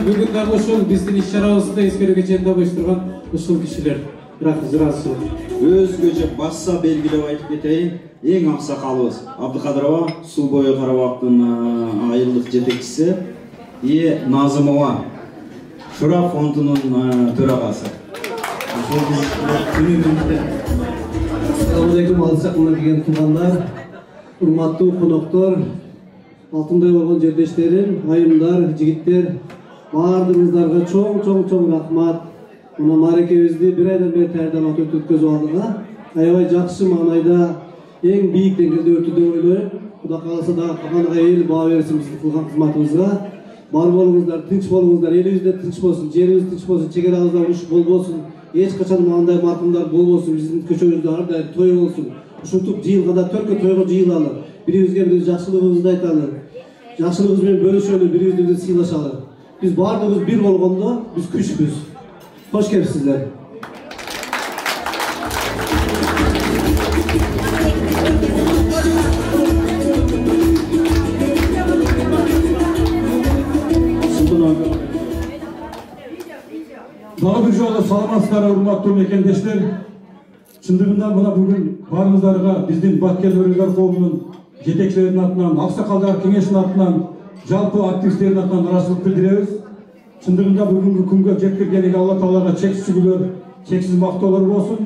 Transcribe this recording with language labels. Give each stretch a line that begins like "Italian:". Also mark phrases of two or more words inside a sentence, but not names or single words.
Kyrgyz: Бүгүн дагы ушул биздин иш-чарабызды эскерүү кеченде уюштурган ушул кишилер. Өзгөчө бassa белгилеп айтып кетейин. Эң аксакалыбыз Абдыкадырова, Суу бою Карабактын айылдык жетекчиси, Назымова, Шура фондунун төрагасы.
Arabic: السلام عليكم
Kyrgyz: alsaklar деген туугандар, урматтуу коноктор, алтындай болгон жердештерим, айымдар, жигиттер, баардыгыңыздарга чоң рахмат. Мына мааракебизди бир айдан бери даярданып өткөзүп алдык. Аябай жакшы маанайда эң бийик деңгээлде өттү деп ойлойм. Кудай кааласа дагы калган эл баа берсин биздин кылган кызматыбызга. Бар болуңуздар, тынч болуңуздар, элибизде тынч болсун, жерибиз тынч болсун, чегерабызда уруш болбосун. Эч качан мындай маркумдар болбосун, биздин көчөбүздө ар дайым той болсун. Ушинтип жыйылганда төрткө тойго жыйылалы, бирибизге бирибиз жакшылыгыбызды айталы, жакшылыгыбыз менен бөлүшөлү, бирибизди сыйлашалы. Биз баардыгыбыз бир болгондо биз күчпүз.
Turkish: Hoş geldinizler. Daha bir
Kyrgyz: жолы саламатсыздар, урматтуу мекендештер. Чындыгында мына бүгүн баарыңыздарга биздин Баткен Өрүксар коомунун жетекчилеринин атынан, аксакалдар кеңешинин атынан, жалпы активисттердин атынан ыраазычылык билдиребиз. Чындыгында бүгүнкү күнгө жеткиргениге Алла Таалага чексиз шүгүрлөр, чексиз мактоолор болсун.